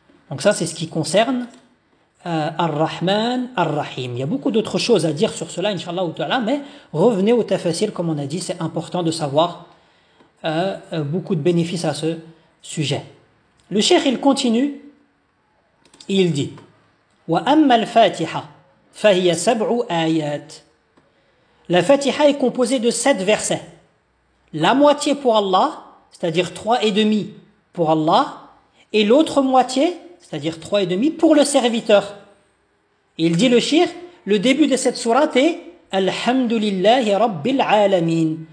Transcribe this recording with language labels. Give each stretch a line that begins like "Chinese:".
French: Donc ça c'est ce qui concerne Ar-Rahman, Ar-Rahim. Il y a beaucoup d'autres choses à dire sur cela inshallah ta'ala, mais revenez au tafsir comme on a dit, c'est important de savoir beaucoup de bénéfices à ce sujet. Le cheikh il continue. Il dit
Arabic: وَأَمَّا الْفَاتِحَةِ فَهِيَ سَبْعُ آيَاتٍ.
French: La Fatiha est composée de 7 versets. La moitié pour Allah, c'est-à-dire 3,5 pour Allah, et l'autre moitié, c'est-à-dire 3,5 pour le serviteur. Il dit le shir, le début de cette sourate est
Arabic: أَلْحَمْدُ رَبِّ الْعَالَمِينَ.